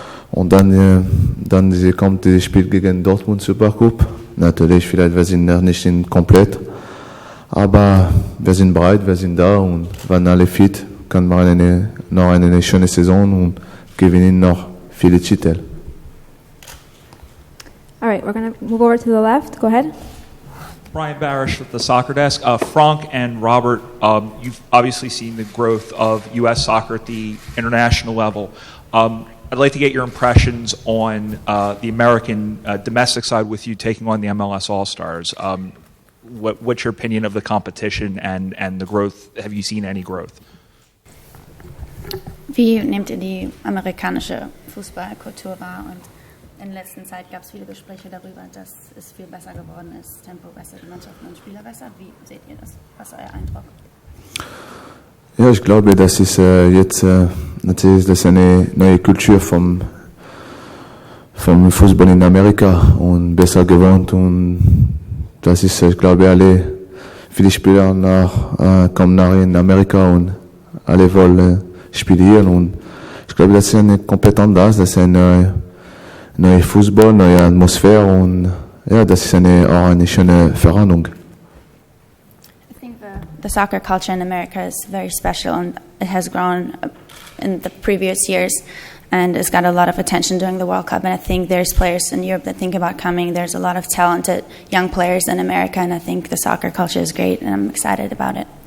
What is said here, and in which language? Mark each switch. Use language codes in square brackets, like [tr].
[de] Und dann kommt das Spiel gegen Dortmund Supercup. Natürlich, vielleicht wir sind noch nicht komplett, aber wir sind bereit, wir sind da und wenn alle fit, kann man noch eine schöne Saison und gewinnen noch viele Titel. [en] All right, we're going to move over to the left. Go ahead. Brian Barish with the Soccer Desk. Frank and Robert, you've obviously seen the growth of U.S. soccer at the international level. I'd like to get your impressions on the American domestic side with you taking on the MLS All-Stars. What's your opinion of the competition and the growth? Have you seen any growth? [de] Wie nehmt ihr die amerikanische Fußballkultur wahr? Und in letzter Zeit gab es viele Gespräche darüber, dass es viel besser geworden ist, Tempo besser, die Mannschaften und Spieler besser. Wie seht ihr das? Was ist euer Eindruck? Ja, ich glaube, das ist jetzt natürlich das ist eine neue Kultur vom Fußball in Amerika und besser gewohnt, und das ist, ich glaube, viele Spieler kommen nach in Amerika und alle wollen spielen, und ich glaube, das ist eine komplett anders, das ist ein neuer Fußball, neue Atmosphäre, und ja, das ist auch eine schöne Veränderung. [en] The soccer culture in America is very special, and it has grown in the previous years, and it's got a lot of attention during the World Cup. And I think there's players in Europe that think about coming. There's a lot of talented young players in America, and I think the soccer culture is great, and I'm excited about it.